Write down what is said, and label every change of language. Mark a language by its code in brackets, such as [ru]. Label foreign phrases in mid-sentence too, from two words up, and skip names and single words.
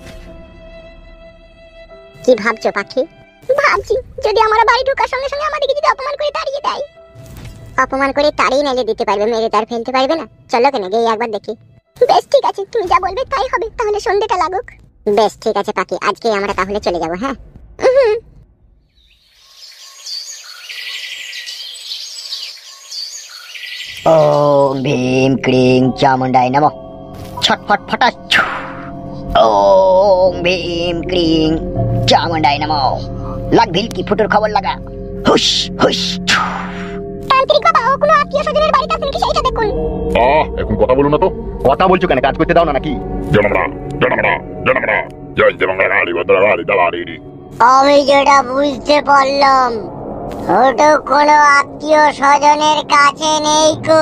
[bn] কি ভাবছো পাখি? ভাবছি যদি আমার বাড়ি ঢোকার সঙ্গে সঙ্গে আমাদেরকে যদি অপমান করে তাড়িয়ে দেয়। অপমান করে তাড়িয়ে নাইলে দিতে পারবে, মেরে তার ফেলতে পারবে না। চলো কেন গিয়ে একবার দেখি। বেশ ঠিক আছে, তুমি যা বলবে তাই হবে, তাহলে সন্ধ্যেটা লাগুক। বেশ ঠিক আছে পাখি, আজকে আমরা তাহলে চলে যাব। হ্যাঁ [sa] ओम भीम क्लीं चामुंडाय नमः। छटफट फटाच। ओम भीम क्लीं चामुंडाय नमः। लग भिल की फुटुर खबर लगा। हुश हुश। [bn] তান্ত্রিক বাবা, ও কোনো আত্মীয় স্বজনের বাড়িতে আছেন কি সেইটা দেখুন। এখন কথা বলো না তো। কথা বলছো কেন? কাজ করতে দাও না নাকি? আমি যেটা বুঝতে পারলাম, ওটা কোনো আত্মীয় স্বজনের কাছে নেই কো।